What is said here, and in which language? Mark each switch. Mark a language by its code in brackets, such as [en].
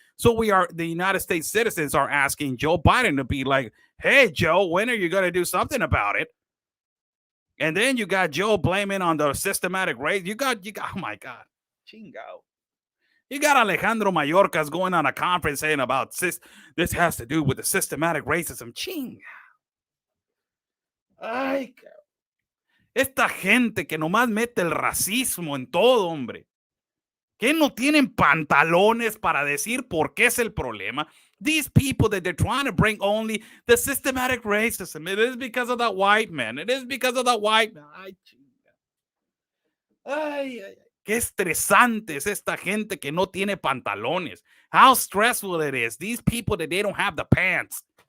[en] So the United States citizens are asking Joe Biden to be like, hey, Joe, when are you going to do something about it? And then you got Joe blaming on the systematic race. You got, oh my God, chingo. You got Alejandro Mayorkas going on a conference saying about this has to do with the systematic racism. [es] Chinga. Ay, esta gente que nomás mete el racismo en todo, hombre. Que no tienen pantalones para decir por qué es el problema. [en] These people that they're trying to bring only the systematic racism. It is because of that white man. It is because of that white man. [es] Ay, chinga. Ay, ay. Qué estresante es esta gente que no tiene pantalones. [en] How stressful it is. These people that they don't have the pants.